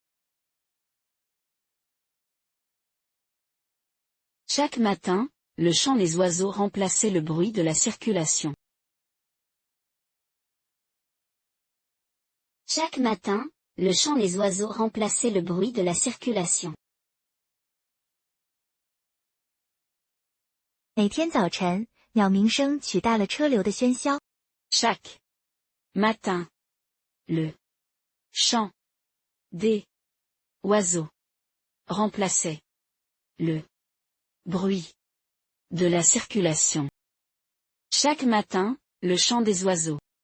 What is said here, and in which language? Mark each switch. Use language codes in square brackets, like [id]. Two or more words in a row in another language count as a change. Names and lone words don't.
[fr] Chaque matin, le chant des oiseaux remplaçait le bruit de la circulation. Chaque matin, le chant des oiseaux remplaçait le bruit de la circulation. [zh] 每天早晨，鸟鸣声取代了车流的喧嚣。 [fr] Chaque matin, le chant des oiseaux remplaçait le bruit de la circulation. Chaque matin, le chant des oiseaux.